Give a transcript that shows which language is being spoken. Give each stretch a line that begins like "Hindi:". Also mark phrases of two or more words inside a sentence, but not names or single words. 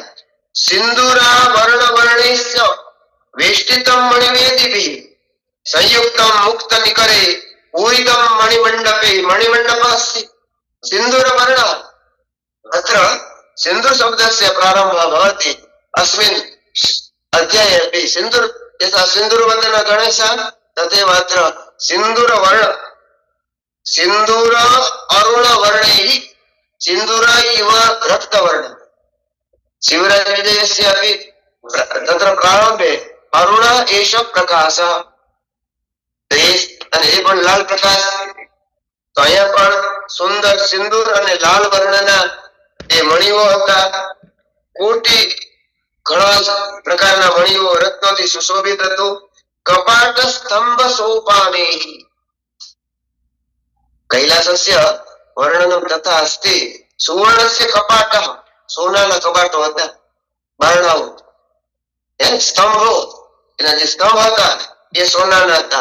Sanskrit: સિંદુરા વર્ણ વર્ણિસ્ય વેષ્ટિતમ મણિવેદિભિ સંયુક્તમ મુક્ત નિકરે પૂરિતમ મણિમંડપે મણિમંડપ અસ્તિ. સિંદુર વર્ણ અત્ર સિંદુર શબ્દસ્ય પ્રારંભः ભવति अस्मिन् अध्याये अपि सिन्दूर यथा सिन्दूरवन्दन गणेशः तथैव अत्र सिन्दूर अरुण वर्णैः सिन्दूर इव रक्तवर्ण. शिवराज विजयस्य अपि तत्र प्रारंभे अरुण एष प्रकाशः,
Gujarati: અને એ પણ લાલ પ્રકાશ. તો અહીંયા પણ સુંદર સિંદૂર અને લાલ વર્ણના એ મણિઓ હતા. કોટી ઘણા જ પ્રકારના મણીઓ રત્નોથી સુશોભિત હતું.
Sanskrit: કપાટ સ્તંભ સોપાને કૈલાસસ્ય વર્ણનમ તથા અસ્તિ સુવર્ણસ્ય કપાટ,
Gujarati: સોનાના કપાટો હતા, બારણાઓ, સ્તંભો, એના જે સ્તંભ હતા એ સોનાના હતા.